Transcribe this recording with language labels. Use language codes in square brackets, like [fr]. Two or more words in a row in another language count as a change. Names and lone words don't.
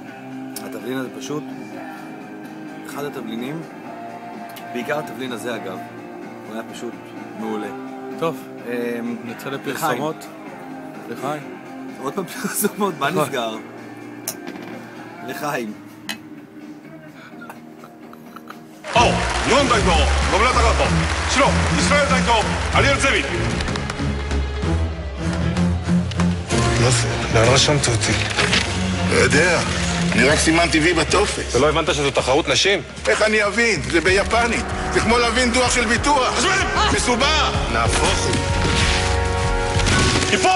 [he] התבלין הזה פשוט אחד התבלינים, בעיקר התבלין הזה אגב, הוא היה פשוט מעולה. טוב, נצא לפרסומות. לחיים. עוד פעם פרסומות, מה נסגר? לחיים. [ja] 青、日本代表野村隆人、白、イスラエル代表アリエル・ゼビ。 [he] מה זה? לאן רשמת אותי? לא יודע, אני רק סימן טבעי בטופס. ולא הבנת שזו תחרות נשים? איך אני אבין? זה ביפנית. זה כמו להבין דוח של ביטוח. מסובך. נהפוך הוא. טיפום!